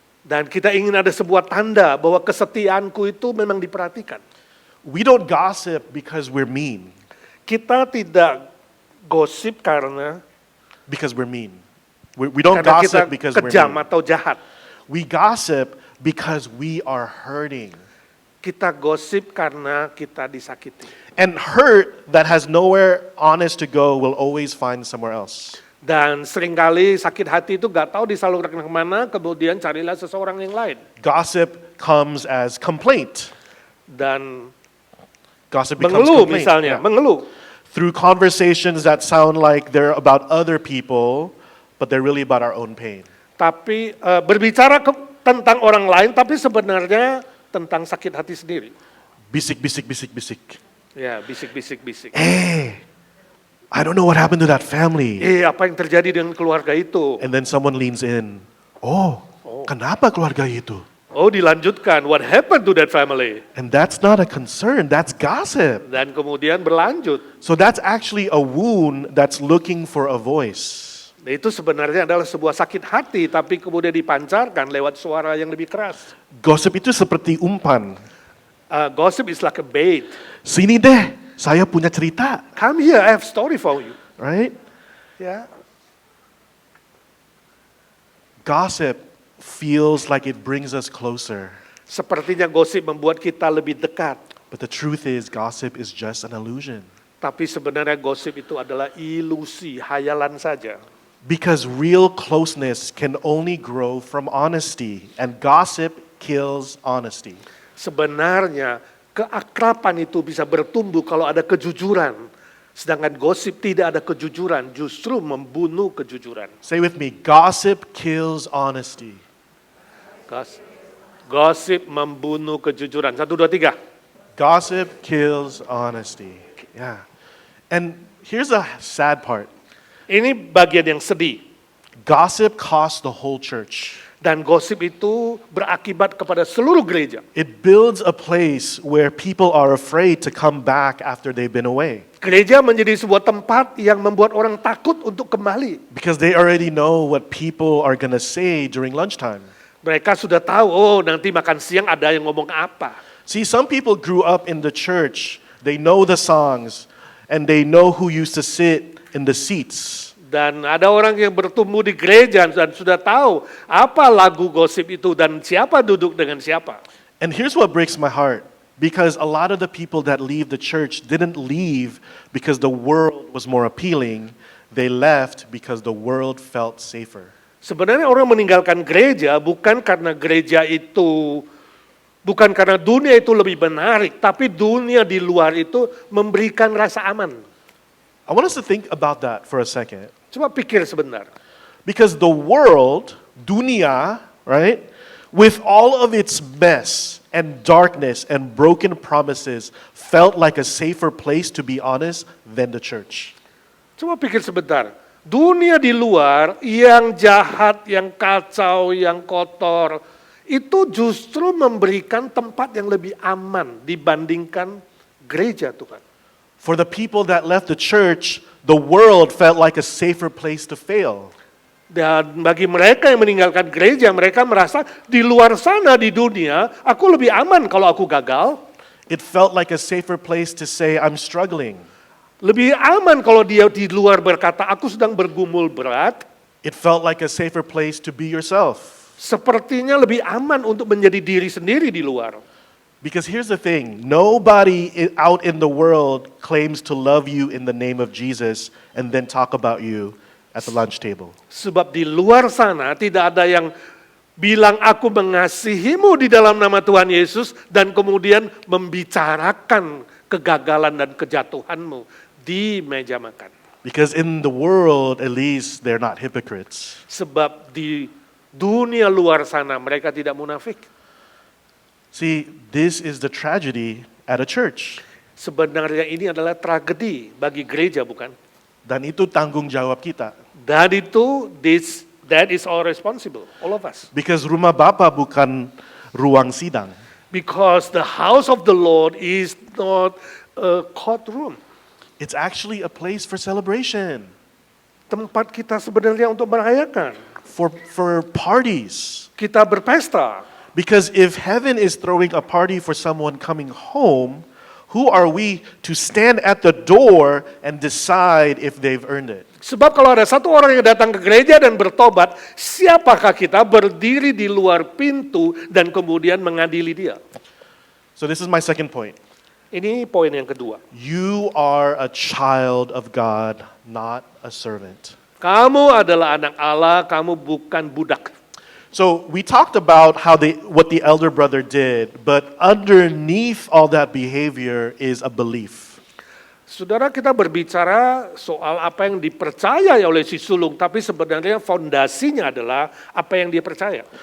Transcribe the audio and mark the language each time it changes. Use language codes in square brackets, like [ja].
[id] Dan kita ingin ada sebuah tanda bahwa kesetiaanku itu memang diperhatikan. [en] We don't gossip because we're mean. [id] Kita tidak gosip [en] because we're mean. We don't [id] karena kita [en] gossip because we're [id] kejam [en] mean. [id] atau jahat. [en] We gossip because we are hurting. [id] Kita gosip karena kita disakiti. [en] And hurt that has nowhere honest to go will always find somewhere else. [id] Dan seringkali sakit hati itu gak tahu disalurkan kemana, kemudian carilah seseorang yang lain. [en] Gossip comes as complaint. [id] Dan [en] Gossip becomes [id] mengeluh [en] complaint. [id] misalnya, [en] Yeah. [id] mengeluh. [en] Through conversations that sound like they're about other people, but they're really about our own pain. [id] Tapi berbicara tentang orang lain, tapi sebenarnya tentang sakit hati sendiri. Bisik, bisik, bisik, bisik. Ya, bisik-bisik-bisik. [en] I don't know what happened to that family. [id] Apa yang terjadi dengan keluarga itu? [en] And then someone leans in. [id] Oh, kenapa keluarga itu? Oh, dilanjutkan. [en] What happened to that family? And that's not a concern, that's gossip. [id] Dan kemudian berlanjut. [en] So that's actually a wound that's looking for a voice. [id] Itu sebenarnya adalah sebuah sakit hati, tapi kemudian dipancarkan lewat suara yang lebih keras. Gosip itu seperti umpan. [en] Gossip is like a bait. [id] Sini deh, saya punya cerita. [en] Come here, I have story for you. Right? [id] Ya. [en] Gossip feels like it brings us closer. [id] Sepertinya gosip membuat kita lebih dekat. [en] But the truth is, gossip is just an illusion. [id] Tapi sebenarnya gosip itu adalah ilusi, hayalan saja. [en] Because real closeness can only grow from honesty, and gossip kills honesty. [id] Sebenarnya keakraban itu bisa bertumbuh kalau ada kejujuran. Sedangkan gosip tidak ada kejujuran, justru membunuh kejujuran. [en] Say with me, gossip kills honesty. [id] Gosip membunuh kejujuran. 1, 2, 3. [en] Gossip kills honesty. Yeah. And here's the sad part. [id] Ini bagian yang sedih. [en] Gossip costs the whole church. [id] Dan gosip itu berakibat kepada seluruh gereja. [en] It builds a place where people are afraid to come back after they've been away. [id] Gereja menjadi sebuah tempat yang membuat orang takut untuk kembali. [en] Because they already know what people are going to say during lunchtime. [id] Mereka sudah tahu, oh nanti makan siang ada yang ngomong apa. [en] See, some people grew up in the church. They know the songs and they know who used to sit in the seats. [id] Dan ada orang yang bertumbuh di gereja dan sudah tahu apa lagu gosip itu dan siapa duduk dengan siapa. [en] And here's what breaks my heart. Because a lot of the people that leave the church didn't leave because the world was more appealing. They left because the world felt safer. [id] Sebenarnya orang meninggalkan gereja bukan karena gereja itu, bukan karena dunia itu lebih menarik, tapi dunia di luar itu memberikan rasa aman. [en] I want us to think about that for a second. [id] Coba pikir sebentar. [en] Because the world, dunia, right, with all of its mess and darkness and broken promises, felt like a safer place, to be honest, than the church. [id] Coba pikir sebentar. Dunia di luar yang jahat, yang kacau, yang kotor, itu justru memberikan tempat yang lebih aman dibandingkan gereja Tuhan. [en] For the people that left the church, the world felt like a safer place to fail. [id] Dan bagi mereka yang meninggalkan gereja, mereka merasa di luar sana di dunia, aku lebih aman kalau aku gagal. [en] It felt like a safer place to say, I'm struggling. [id] Lebih aman kalau dia di luar berkata, aku sedang bergumul berat. [en] It felt like a safer place to be yourself. [id] Sepertinya lebih aman untuk menjadi diri sendiri di luar. [en] Because here's the thing, nobody out in the world claims to love you in the name of Jesus and then talk about you at the lunch table. [id] Sebab di luar sana tidak ada yang bilang aku mengasihimu di dalam nama Tuhan Yesus dan kemudian membicarakan kegagalan dan kejatuhanmu di meja makan. [en] Because in the world, at least, they're not hypocrites. [id] Sebab di dunia luar sana mereka tidak munafik. [en] See, this is the tragedy at a church. [id] Sebenarnya ini adalah tragedi bagi gereja, bukan? Dan itu tanggung jawab kita. Dan itu, [en] that is all responsible, all of us. Because [id] rumah Bapa bukan ruang sidang. [en] Because the house of the Lord is not a courtroom. It's actually a place for celebration. [id] Tempat kita sebenarnya untuk merayakan. [en] For parties. [id] Kita berpesta. [en] Because if heaven is throwing a party for someone coming home, who are we to stand at the door and decide if they've earned it? [id] Sebab kalau ada satu orang yang datang ke gereja dan bertobat, siapakah kita berdiri di luar pintu dan kemudian mengadili dia? [en] So this is my second point. [id] Ini poin yang kedua. [en] You are a child of God, not a servant. [id] Kamu adalah anak Allah, kamu bukan budak. [en] So we talked about what the elder brother did, but underneath all that behavior is a belief. [id] Saudara, kita berbicara soal apa yang dipercayai oleh si sulung, tapi sebenarnya fondasinya adalah apa yang dia percaya.